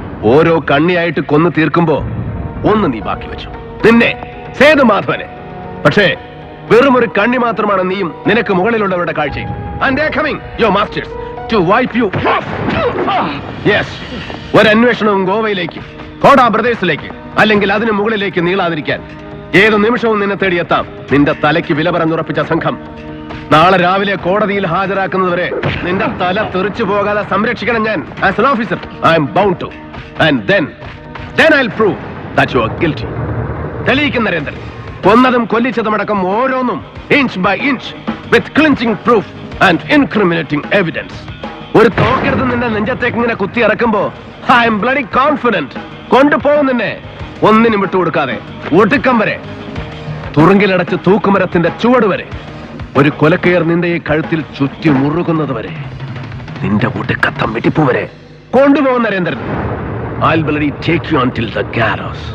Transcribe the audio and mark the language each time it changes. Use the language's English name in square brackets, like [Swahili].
[Malayalam] ഓരോ കണ്ണിയായിട്ട് കൊന്നു തീർക്കുമ്പോ ഒന്ന് നീ ബാക്കി വെച്ചു, നിന്നെ, സേതുമാധവനെ. പക്ഷേ വെറും ഒരു കണ്ണി മാത്രമാണ് നീയും നിനക്ക് മുകളിലുള്ളവരുടെ കാഴ്ചയും. [English] And they are coming, your masters, to wipe you. [Malayalam] Yes, ഒരു അന്വേഷണവും ഗോവയിലേക്ക്, കോടാ ബ്രദേഴ്സിലേക്ക്, അല്ലെങ്കിൽ അതിന് മുകളിലേക്ക് നീളാതിരിക്കാൻ ഏത് നിമിഷവും നിന്നെ തേടിയെത്താം. നിന്റെ തലയ്ക്ക് വില പറഞ്ഞുറപ്പിച്ച സംഘം നാളെ രാവിലെ കോടതിയിൽ ഹാജരാക്കുന്നതുവരെ നിന്റെ തല തെറിച്ചു പോകാതെ സംരക്ഷിക്കണം ഞാൻ. [English] As an officer, I am bound to. And then I'll prove that you are guilty. [Malayalam] തെളിയിക്കും നരേന്ദ്രൻ. കൊന്നതും കൊല്ലിച്ചതുമടക്കം ഓരോന്നും [English] inch by inch with clinching proof and incriminating evidence. [Malayalam] ഒരു തോക്കെടുത്ത് നിന്റെ നെഞ്ചത്തേക്ക് ഇങ്ങനെ കുത്തി ഇറക്കുമ്പോ [English] I am bloody confident. [Malayalam] കൊണ്ടുപോകും നിന്നെ, ഒന്നിനും വിട്ടുകൊടുക്കാതെ, ഒടുക്കം വരെ, തുറുങ്കിലടച്ച് തൂക്കുമരത്തിന്റെ ചുവട് വരെ, ഒരു കൊലക്കയർ നിന്റെ ഈ കഴുത്തിൽ ചുറ്റി മുറുകുന്നത് വരെ, നിന്റെ ഒടുക്കത്തം വെട്ടിപ്പ് വരെ കൊണ്ടുപോകും Narendran. [English] I'll bloody take you until the gallows.